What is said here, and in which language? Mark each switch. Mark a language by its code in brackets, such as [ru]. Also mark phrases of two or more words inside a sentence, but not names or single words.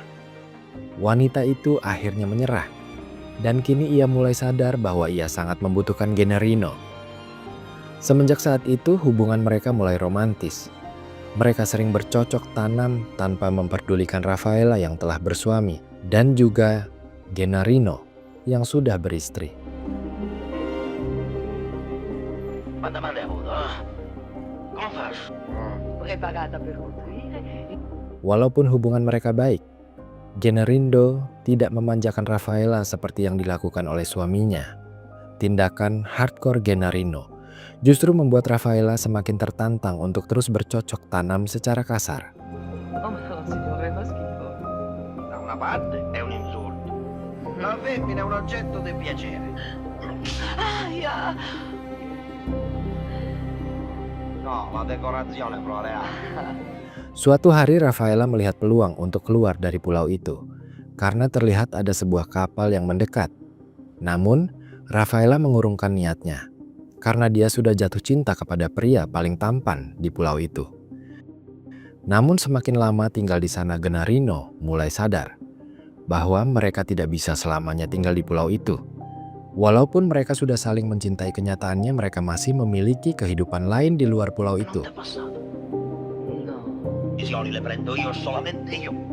[id] Wanita itu akhirnya menyerah, dan kini ia mulai sadar bahwa ia sangat membutuhkan Gennarino. Semenjak saat itu hubungan mereka mulai romantis. Mereka sering bercocok tanam tanpa memperdulikan Rafaela yang telah bersuami dan juga Gennarino yang sudah beristri. [it] Preparata per nutrire. [id] Walaupun hubungan mereka baik, Gennarino tidak memanjakan Rafaela seperti yang dilakukan oleh suaminya. Tindakan hardcore Gennarino justru membuat Rafaela semakin tertantang untuk terus bercocok tanam secara kasar. [it] Oh no, signore, fa schifo. Da una parte è un insulto. La femmina è un oggetto di piacere. Aia! No, la decorazione floreale. [id] Suatu hari Rafaela melihat peluang untuk keluar dari pulau itu karena terlihat ada sebuah kapal yang mendekat. Namun, Rafaela mengurungkan niatnya karena dia sudah jatuh cinta kepada pria paling tampan di pulau itu. Namun semakin lama tinggal di sana, Gennarino mulai sadar bahwa mereka tidak bisa selamanya tinggal di pulau itu. Walaupun mereka sudah saling mencintai, kenyataannya mereka masih memiliki kehidupan lain di luar pulau itu. [it] No. I soldi le prendo io, solamente io.